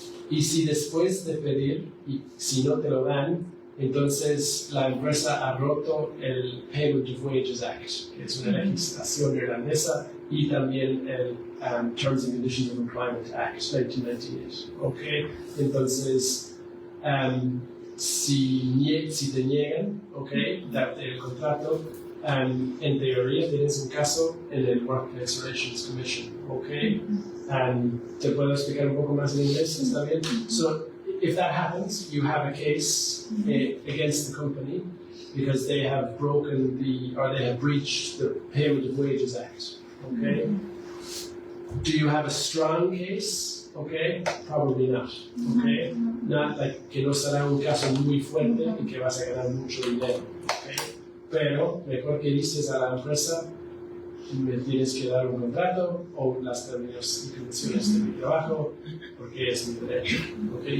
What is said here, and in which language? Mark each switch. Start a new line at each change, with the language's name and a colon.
Spanish: Y si después de pedir, y si no te lo dan, entonces la empresa ha roto el Payment of Wages Act, que es una legislación irlandesa, y también el Terms and Conditions of Employment Act, 1998, ¿ok? Entonces, si te niegan, ¿ok?, darte el contrato, en teoría tienes un caso en el Workplace Relations Commission, ¿ok? ¿Te puedo explicar un poco más en inglés? ¿Está bien?
English: So, if that happens, you have a case against the company because they have breached the Payment of Wages Act, ¿ok? Do you have a strong case? Okay, probably not. Okay, not like
Spanish: que no será un caso muy fuerte y que vas a ganar mucho dinero. Okay, pero mejor que dices a la empresa, me tienes que dar un contrato o las términos y condiciones de mi trabajo, porque es mi derecho. ¿Okay?